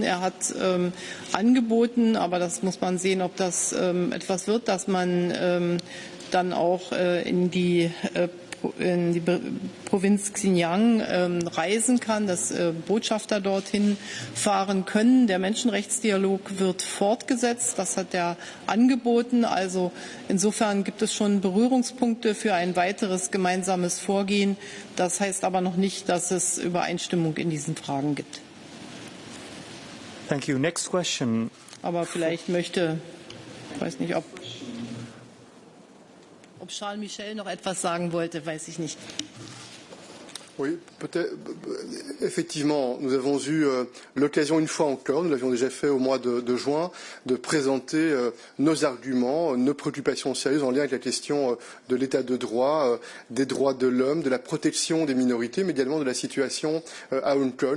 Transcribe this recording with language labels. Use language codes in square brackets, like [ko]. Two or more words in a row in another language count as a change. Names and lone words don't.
[de] Er hat angeboten, aber das muss man sehen, ob das etwas wird, dass man dann auch in die Provinz Xinjiang reisen kann, dass Botschafter dorthin fahren können. Der Menschenrechtsdialog wird fortgesetzt. Das hat er angeboten. Also insofern gibt es schon Berührungspunkte für ein weiteres gemeinsames Vorgehen. Das heißt aber noch nicht, dass es Übereinstimmung in diesen Fragen gibt. [en] Thank you. Next question. [de] Aber vielleicht möchte, ich weiß nicht, ob Charles Michel noch etwas sagen wollte, weiß ich nicht. [fr] Oui, peut-être. Effectivement, nous avons eu l'occasion une fois encore, nous l'avions déjà fait au mois de juin, de présenter nos arguments, nos préoccupations sérieuses en lien avec la question de l'état de droit, des droits de l'homme, de la protection des minorités, mais également de la situation à Hong Kong.